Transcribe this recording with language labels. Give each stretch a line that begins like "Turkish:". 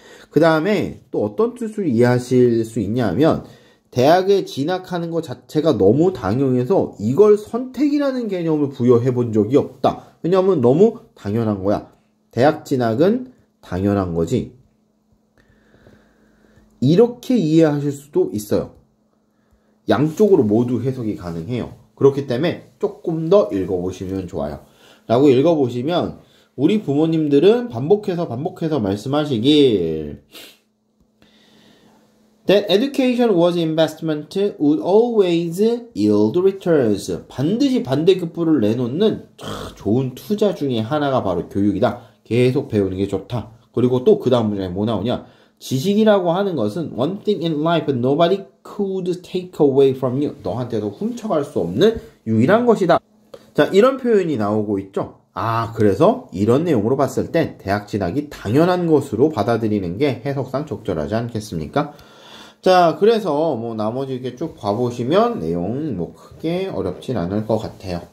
Korean: 그 다음에 또 어떤 뜻으로 이해하실 수 있냐면 대학에 진학하는 것 자체가 너무 당연해서 이걸 선택이라는 개념을 부여해 본 적이 없다. 왜냐하면 너무 당연한 거야. 대학 진학은 당연한 거지. 이렇게 이해하실 수도 있어요. 양쪽으로 모두 해석이 가능해요. 그렇기 때문에 조금 더 읽어보시면 좋아요. 라고 읽어보시면 우리 부모님들은 반복해서 말씀하시길
English: That education was investment would always yield returns.
Korean: 반드시 반대급부를 내놓는 좋은 투자 중에 하나가 바로 교육이다. 계속 배우는 게 좋다. 그리고 또 그 다음 문장에 뭐 나오냐? 지식이라고 하는 것은
English: one thing in life nobody could take away from you.
Korean: 너한테도 훔쳐갈 수 없는 유일한 것이다. 자, 이런 표현이 나오고 있죠. 아, 그래서 이런 내용으로 봤을 땐 대학 진학이 당연한 것으로 받아들이는 게 해석상 적절하지 않겠습니까? 자, 그래서 뭐 나머지 이렇게 쭉 봐보시면 내용 뭐 크게 어렵진 않을 것 같아요.